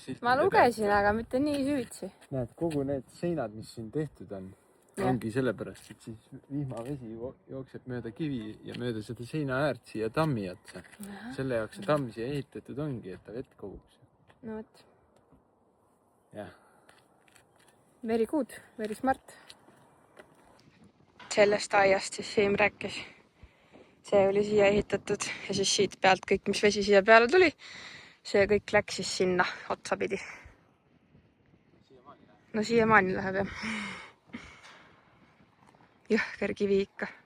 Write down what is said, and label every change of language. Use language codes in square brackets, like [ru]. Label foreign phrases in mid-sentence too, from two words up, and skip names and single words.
[et] Ma lugesin, aga mitte nii süütsi. Näed, kogu need seinad, mis siin tehtud on, ongi sellepärast, et siis vihmavesi jookseb mööda kivi ja mööda seda seina äärt siia tammi otsa. Selle jaoks see tamm siia ehitatud ongi, et ta vett koguks. No võt. Jah. [en] Very good, very smart. [et] Sellest aiast siis Siim rääkis. See oli siia ehitatud ja siis siit pealt kõik, mis vesi siia peale tuli, see kõik läks siis sinna otsapidi. No siiamaani läheb jah. Jõhker kivi ikka.